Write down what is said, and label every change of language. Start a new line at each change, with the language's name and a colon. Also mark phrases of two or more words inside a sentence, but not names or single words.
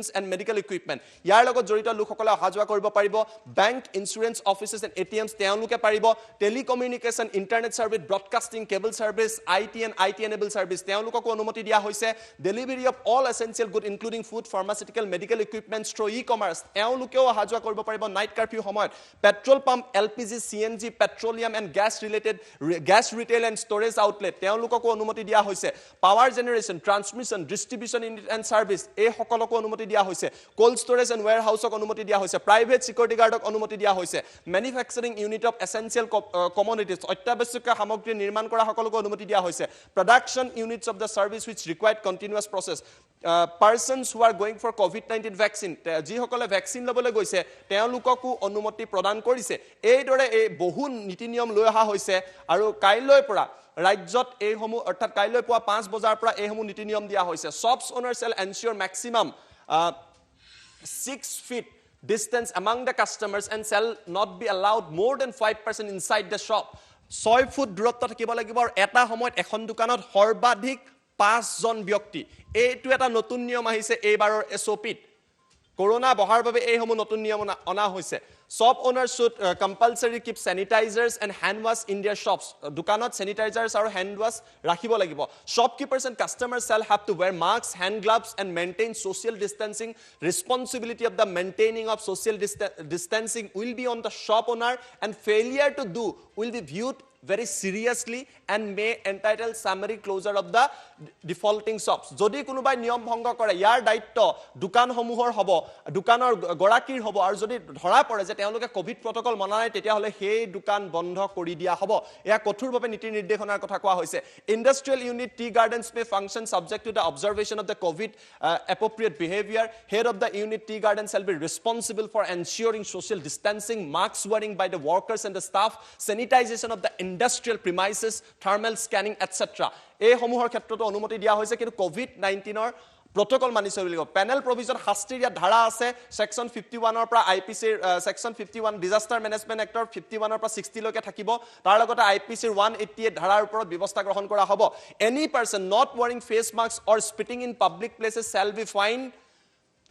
English: and medical equipment
Assamese: ইয়াৰ লগত জড়িত লোকসকলে অহা যোৱা কৰিব পাৰিব
English: bank insurance offices and ATMs
Assamese: তেওঁলোকে পাৰিব
English: telecommunication internet service broadcasting cable service IT and IT enabled service
Assamese: তেওঁলোককো অনুমতি দিয়া হৈছে
English: delivery of all essential goods including food pharmaceutical medical equipment through e-commerce
Assamese: তেওঁলোকেও অহা যোৱা কৰিব পাৰিব
English: night curfew সময়ত petrol pump LPG CNG petroleum and gas retail and storage outlet
Assamese: তেওঁলোককো অনুমতি দিয়া হৈছে
English: power generation transmission distribution unit and service
Assamese: এই সকলকো অনুমতি দিয়া হৈছে
English: cold storage and warehouse ক
Assamese: অনুমতি দিয়া হৈছে
English: private security guard
Assamese: ক অনুমতি দিয়া হৈছে
English: manufacturing unit of essential commodities
Assamese: অত্যাৱশ্যকীয় সামগ্ৰী নিৰ্মাণ কৰা সকলকো অনুমতি দিয়া হৈছে
English: production units of the service which required continuous process persons who are going for COVID-19 vaccine
Assamese: যি সকলে ভ্যাকচিন লবলৈ গৈছে তেওঁলোককো অনুমতি প্ৰদান কৰিছে এইদৰে এই বহু নীতি নিয়ম লৈ অহা হৈছে আৰু কাইলৈ পৰা ৰাজ্যত এই সমূহ অৰ্থাৎ কাইলৈ পুৱা 5 বজাৰ পৰা এই সমূহ নীতি নিয়ম দিয়া হৈছে
English: shops owners shall ensure maximum 6 feet distance among the customers and shall not be allowed more than 5% inside the shop
Assamese: 6 ফুট দূৰত্ব থাকিব লাগিব আৰু এটা সময়ত এখন দোকানত সৰ্বাধিক 5 জন ব্যক্তি এইটো এটা নতুন নিয়ম আহিছে এইবাৰৰ SOPত Corona বহাৰ বাবে এই সমূহ নতুন নিয়ম অনা হৈছে
English: shop owners should compulsory keep sanitizers and hand wash in their shops
Assamese: দোকানত sanitizers আৰু
English: hand wash
Assamese: ৰাখিব লাগিব
English: shopkeepers and customers shall have to wear masks hand gloves and maintain social distancing responsibility of the maintaining of social distancing will be on the shop owner and failure to do will be viewed very seriously and may entitle summary closure of the defaulting shops
Assamese: যদি কোনোবাই নিয়ম ভংগ কৰে ইয়াৰ দায়িত্ব দোকানসমূহৰ হ'ব দোকানৰ গৰাকীৰ হ'ব আৰু যদি ধৰা পৰে যে তেওঁলোকে
English: COVID protocol
Assamese: মানা নাই তেতিয়া হলে সেই দোকান বন্ধ কৰি দিয়া হ'ব এয়া কঠোৰভাৱে নীতি নিৰ্দেশনাৰ কথা কোৱা হৈছে
English: industrial unit tea gardens may function subject to the observation of the covid appropriate behavior head of the unit tea garden shall be responsible for ensuring social distancing mask wearing by the workers and the staff sanitization of the industrial premises thermal scanning etc
Assamese: এই সমূহৰ ক্ষেত্ৰতো অনুমতি দিয়া হৈছে কিন্তু covid-19 ৰ protocol মানি চলিব
English: panel provision
Assamese: শাস্ত্ৰীয় ধাৰা আছে section 51 ৰ পৰা
English: IPC section 51 disaster management act
Assamese: ৰ 51 ৰ পৰা 60 লৈকে থাকিব তাৰ লগতে IPC 188 ধাৰাৰ ওপৰত ব্যৱস্থা গ্ৰহণ কৰা হ'ব
English: any person not wearing face masks or spitting in public places shall be fined